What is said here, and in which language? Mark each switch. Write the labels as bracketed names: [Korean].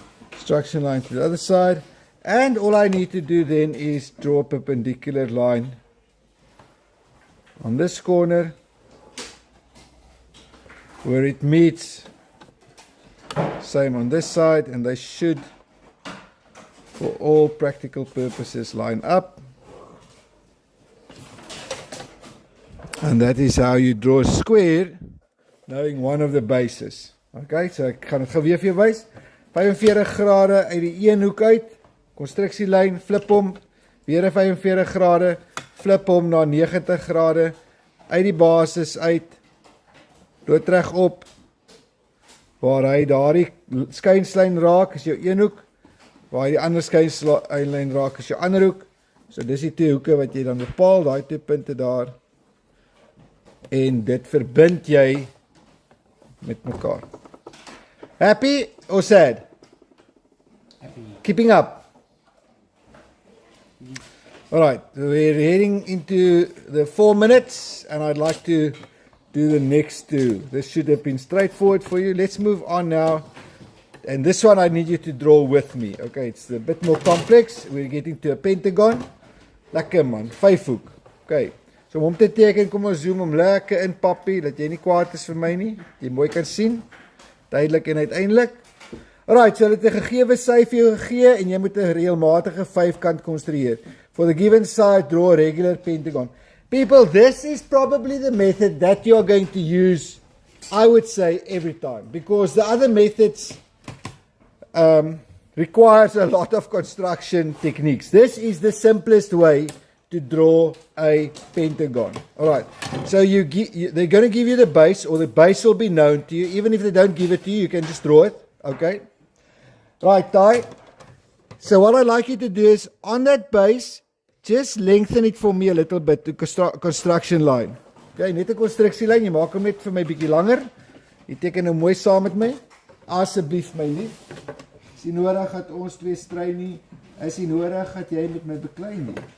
[English] Construction line to the other side. And all I need to do then is draw a perpendicular line on this corner where it meets. Same on this side, and they should, for all practical purposes, line up. And that is how you draw a square, knowing one of the bases. [Afrikaans] Okay, so ek gaan dit gou weer vir jou wys. 45 grade uit die een hoek uit, konstruksielyn, flip hom, weer 'n 45 grade, flip hom na 90 grade, uit die basis uit, loop reg op, waar hy daardie skynslyn raak, is jou een hoek, waar hy die ander skynslyn raak, is jou ander hoek. So dis die twee hoeke wat jy dan bepaal, daai twee punte daar, en dit verbind jy met mekaar. [English] Happy or sad? Happy. Keeping up. Alright, we're heading into the 4 minutes, and I'd like to do the next two. This should have been straightforward for you. Let's move on now. And this one I need you to draw with me. Okay, it's a bit more complex. We're getting to a pentagon. [Afrikaans] Lekker man, 5 hoek. Okay, so om te teken, kom ons zoom hom lekker in pappie, dat jy nie kwaad is vir my nie. Jy mooi kan sien. Duidelik en uiteindelik. Alright, so dit 'n gegewe sy vir jou gegee, en jy moet 'n reëlmatige 5-kant konstrueer. [English] For the given side, draw a regular pentagon. People, this is probably the method that you are going to use, I would say, every time. Because the other methods requires a lot of construction techniques. This is the simplest way to draw a pentagon. Alright, so they're going to give you the base, or the base will be known to you. Even if they don't give it to you, you can just draw it. Okay? Right, Ty. So what I'd like you to do is, on that base, just lengthen it for me a little bit to construction line. [Afrikaans] Okay, net 'n konstruksielyn, jy maak hom net vir my bietjie langer. Jy teken hom mooi saam met my. Asseblief my lief. Is nie nodig dat ons twee stry nie. Is nie nodig dat jy met my beklei nie.